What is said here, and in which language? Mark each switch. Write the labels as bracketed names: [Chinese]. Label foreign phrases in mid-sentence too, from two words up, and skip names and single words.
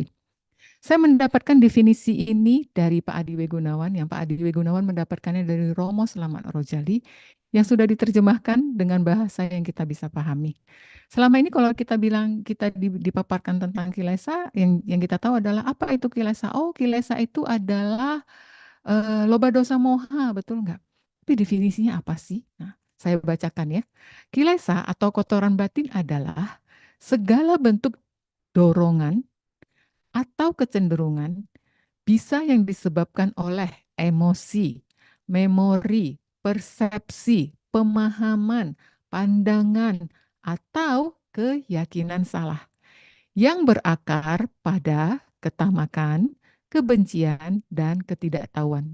[Indonesian] Saya mendapatkan definisi ini dari Pak Adi Wegunawan, yang Pak Adi Wegunawan mendapatkannya dari Romo Slamet Rojali, yang sudah diterjemahkan dengan bahasa yang kita bisa pahami. Selama ini kalau kita bilang kita dipaparkan tentang kilesa, yang kita tahu adalah apa itu kilesa? Oh, kilesa itu adalah [Pali] loba dosa moha, [Indonesian] betul nggak? Tapi definisinya apa sih? Nah, saya bacakan ya. Kilesa atau kotoran batin adalah segala bentuk dorongan atau kecenderungan bisa yang disebabkan oleh emosi, memori, persepsi, pemahaman, pandangan, atau keyakinan salah yang berakar pada ketamakan, kebencian, dan ketidaktahuan.